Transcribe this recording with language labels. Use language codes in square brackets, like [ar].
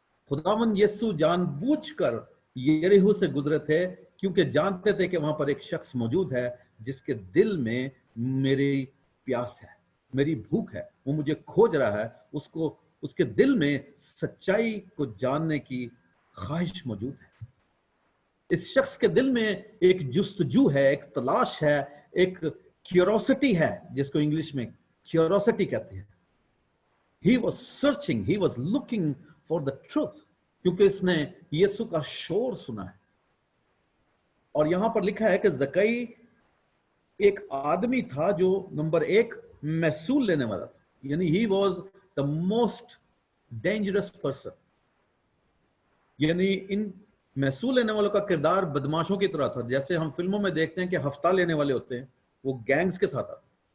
[ur] خداوند یسوع جان بوجھ کر یریحو سے گزرے تھے کیونکہ جانتے تھے کہ وہاں پر ایک شخص موجود ہے جس کے دل میں میری پیاس ہے، میری بھوک ہے، وہ مجھے کھوج رہا ہے، اس کے دل میں سچائی کو جاننے کی خواہش موجود ہے. اس شخص کے دل میں ایک جستجو ہے، ایک تلاش ہے، ایک کیوروسٹی ہے جس کو انگلش میں کیوروسٹی کہتے ہیں. [en] He was searching, he was looking for the truth [ur] کیونکہ اس نے یسوع کا شور سنا ہے. اور یہاں پر لکھا ہے کہ زکئی ایک آدمی تھا جو نمبر 1 محصول لینے والا تھا، یعنی [en] he was the most dangerous person. [ur] یعنی ان محصول لینے والوں کا کردار بدماشوں کی طرح تھا، جیسے ہم فلموں میں دیکھتے ہیں کہ ہفتہ لینے والے ہوتے ہیں، وہ گینگز کے ساتھ آتے.